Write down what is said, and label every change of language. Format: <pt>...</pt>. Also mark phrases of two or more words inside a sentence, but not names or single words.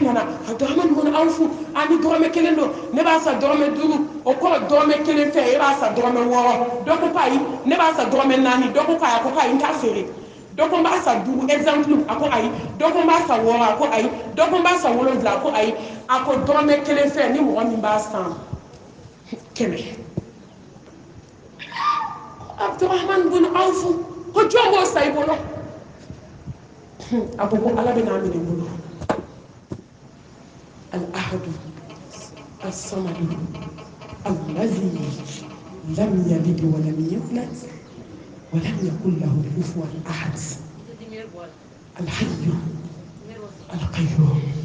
<bm>nana Abdurrahman bin Auf ani dɔrɔmɛ 1 don ne b'a san dɔrɔmɛ 5 o kɔrɔ dɔrɔmɛ 1 fɛ e b'a san dɔrɔmɛ 6 dɔ ko ayi ne b'a san dɔrɔmɛ 4 dɔ ko ayi a ko ayi n t'a feere dɔ ko n b'a san 5 exemple a ko ayi dɔ ko n b'a san 6 a ko ayi dɔ ko n b'a san 7 a ko ayi a ko dɔrɔmɛ 1 fɛ ni mɔgɔ min b'a san 100 Abdurrahman bin Auf ko jɔn b'o san i bolo a ko ala bɛ n'a minɛ bolo</bm> <ar>الأحد الصمد الذي لم يلد ولم يولد ولم يكن له كفوا أحد الحي القيوم</ar>